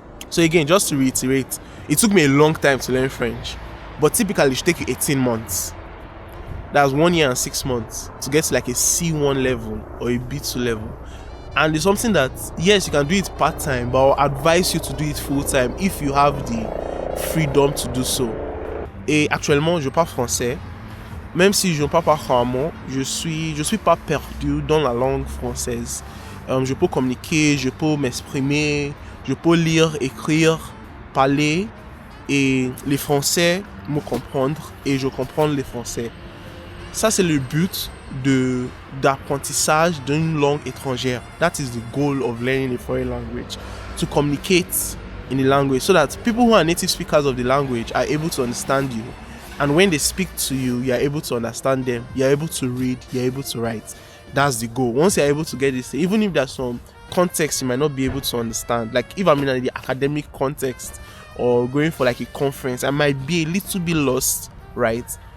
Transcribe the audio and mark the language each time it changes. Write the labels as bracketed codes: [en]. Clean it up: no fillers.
[en] So again, just to reiterate, it took me a long time to learn French, but typically it should take you 18 months. That's 1 year and 6 months to get to like a C1 level or a B2 level. And it's something that, yes, you can do it part-time, but I'll advise you to do it full-time if you have the freedom to do so. [fr] Et actuellement, je parle français. Même si je ne parle pas couramment, je suis pas perdu dans la langue française. Je peux communiquer, je peux m'exprimer, je peux lire, écrire, parler, et les Français me comprendre et je comprends les Français. Ça, c'est le but d'apprentissage d'une langue étrangère. [en] That is the goal of learning a foreign language, to communicate in the language so that people who are native speakers of the language are able to understand you. And when they speak to you, you are able to understand them, you are able to read, you are able to write. That's the goal. Once you're able to get this, even if there's some context you might not be able to understand, like if I'm in the academic context or going for like a conference, I might be a little bit lost, right?